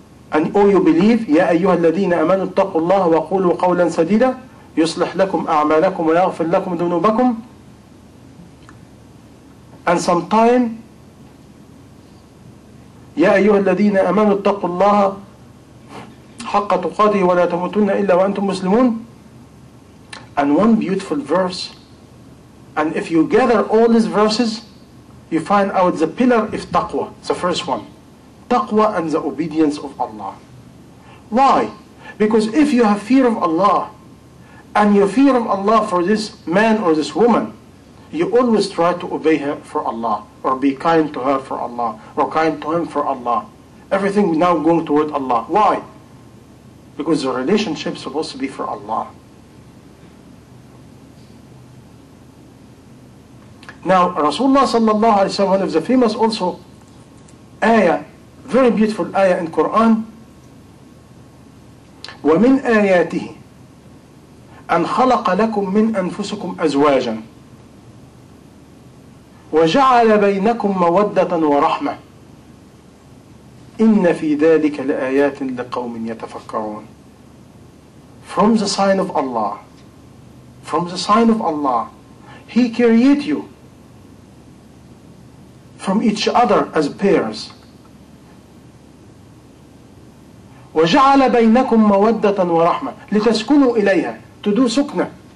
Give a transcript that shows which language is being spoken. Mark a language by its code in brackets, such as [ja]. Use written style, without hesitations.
[en] And oh, you believe, [ar] يا أيها الذين آمنوا اتقوا الله وقولوا قولا سديدا يصلح لكم أعمالكم ويغفر لكم ذنوبكم. [en] And sometime, [ar] يا أيها الذين آمنوا اتقوا الله حق تقاته ولا تموتن إلا وأنتم مسلمون. [en] And one beautiful verse, and if you gather all these verses, you find out the pillar is taqwa, the first one. Taqwa and the obedience of Allah. Why? Because if you have fear of Allah, and you fear of Allah for this man or this woman, you always try to obey her for Allah, or be kind to her for Allah, or kind to him for Allah. Everything now going toward Allah. Why? Because the relationship is supposed to be for Allah. Now, Rasulullah sallallahu alaihi wasallam, one of the famous also ayah, very beautiful ayah in Quran, [ar] وَمِنْ آيَاتِهِ أَنْ خَلَقَ لَكُم مِّنْ أَنفُسِكُمْ أَزْوَاجًا وَجَعَلَ بَيْنَكُمْ مَوَدَّةً وَرَحْمَةً إِنَّ فِي ذَلِكَ لَآيَاتٍ لِقَوْمٍ يَتَفَكَّرُونَ. [en] From the sign of Allah, from the sign of Allah, He created you from each other as pairs. [ar] وَجَعَلَ بَيْنَكُمْ مَوَدَّةً وَرَحْمَةً لِتَسْكُنُوا إِلَيْهَا. [en] To do sukna.